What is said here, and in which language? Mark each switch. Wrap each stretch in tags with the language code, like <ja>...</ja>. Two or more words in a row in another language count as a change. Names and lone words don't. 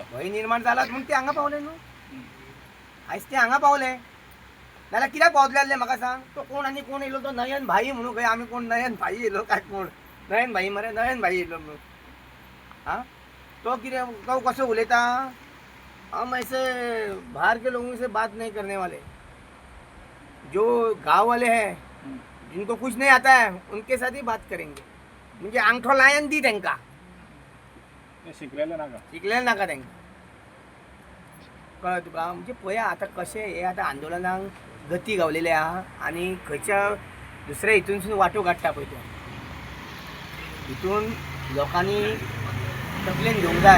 <kok>म्हणून ते हांगा पावले न्हू. आयज ते हांगा पावले नाल्यार कित्याक पावतले आसले म्हाका सांग. तो कोण आनी कोण येयलो तो नयन भाई म्हणून खंय आमी कोण नयन भाई येयलो काय कोण नयन भाई मरे नयन भाई येयलो म्हणून. आं तो कितें तो कसो उलयता?</kok> <hi>हम ऐसे बाहर के लोगों से बात नहीं करने वाले. जो गांव वाले हैं जिनको कुछ नहीं आता है उनके साथ ही बात करेंगे.</hi> <kok>म्हणजे अंगठो लायन दी तांकां. शिकलेले नाका तांकां. कळ्ळें तुका? म्हणजे पळया आतां कशें हे आतां आंदोलनाक गती गावलेली आहा आनी खंयच्या दुसऱ्या हितूनसून वांटो काडटा पळय तो हितून लोकांनी तकलेन घेवंक जाय.</kok>